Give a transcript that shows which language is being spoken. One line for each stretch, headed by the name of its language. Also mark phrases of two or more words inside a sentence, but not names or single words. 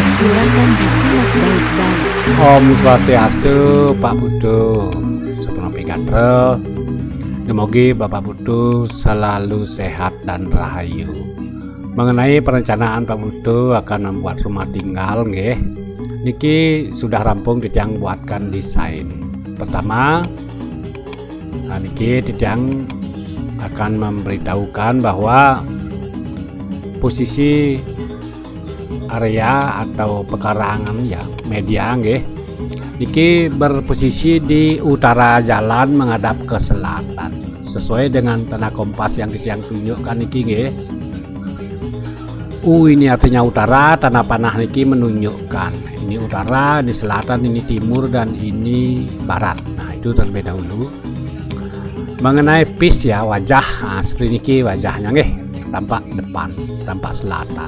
Indonesian: Silakan disimak baik-baik.
Balinese: Om Swastiastu,
Indonesian: Pak Budu, Sepenuh Pigatrel. Semoga Bapak Budu selalu sehat dan rahayu. Mengenai perencanaan Pak Budu akan membuat rumah tinggal, nggih. Niki sudah rampung Titiang buatkan desain. Pertama, niki Titiang akan memberitahukan bahwa posisi area atau pekarangan ya media nggih niki berposisi di utara jalan menghadap ke selatan sesuai dengan tanda kompas yang Titiang tunjukkan niki nggih. Ini artinya utara, tanda panah niki menunjukkan ini utara, ini selatan, ini timur, dan ini barat. Nah, itu terlebih dahulu. Mengenai pis ya, wajah, seperti ini wajahnya nggih, tampak depan, tampak selatan.